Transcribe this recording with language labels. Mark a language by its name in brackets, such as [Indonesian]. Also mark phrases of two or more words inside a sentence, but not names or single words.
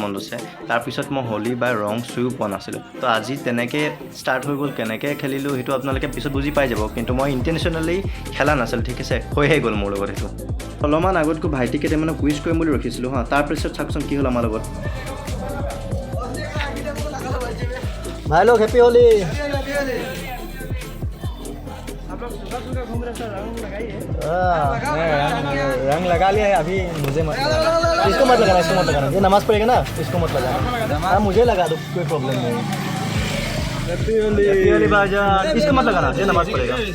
[Assamese] মনত আছে তাৰপিছত মই হোলী বা ৰং চুইও পোৱা নাছিলোঁ তো আজি তেনেকৈ ষ্টাৰ্ট হৈ গ'ল কেনেকৈ খেলিলোঁ সেইটো আপোনালোকে পিছত বুজি পাই যাব কিন্তু মই ইণ্টেনশ্যনেলি খেলা নাছিলোঁ ঠিক আছে হৈহে গ'ল মোৰ লগত সেইটো অলপমান আগতকৈ ভাইটিক কেইটামানক কুইজ কৰিম বুলি ৰখিছিলোঁ হা তাৰপিছত চাওকচোন কি হ'ল আমাৰ লগত [Hindi] भाई लोग [English] happy Holi [Hindi] रंग लगा लिया है अभी मुझे मत लगाना इसको मत लगाना ये नमाज पढ़ेगा ना इसको मत लगाना हाँ मुझे लगा दो कोई प्रॉब्लम नहीं [English] happy Holi [Hindi] भाईजान इसको मत लगाना ये नमाज पढ़ेगा